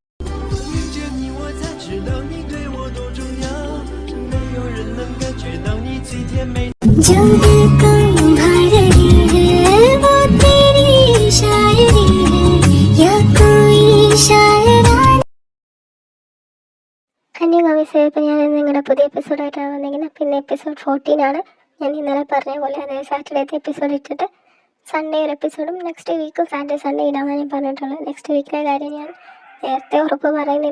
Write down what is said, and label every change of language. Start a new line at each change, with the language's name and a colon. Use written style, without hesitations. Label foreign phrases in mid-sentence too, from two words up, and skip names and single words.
Hindi: जो दिल को भा रही है वो तेरी शायरी है या कोई शायरा.
Malayalam: ഇപ്പം ഞാൻ നിങ്ങളുടെ പുതിയ എപ്പിസോഡായിട്ടാണ് വന്നിരിക്കുന്നത്. പിന്നെ എപ്പിസോഡ് 14 ആണ്. ഞാൻ ഇന്നലെ പറഞ്ഞ പോലെ അതായത് സാറ്റർഡേത്തെ എപ്പിസോഡ് ഇട്ടിട്ട് സൺഡേ ഒരു എപ്പിസോഡും
English: next weekum Saturday Sunday
Malayalam: ഇടാമെന്ന് ഞാൻ പറഞ്ഞിട്ടുള്ളത്.
English: next weekile
Malayalam: കാര്യം ഞാൻ നേരത്തെ ഉറപ്പ് പറയുന്നില്ല.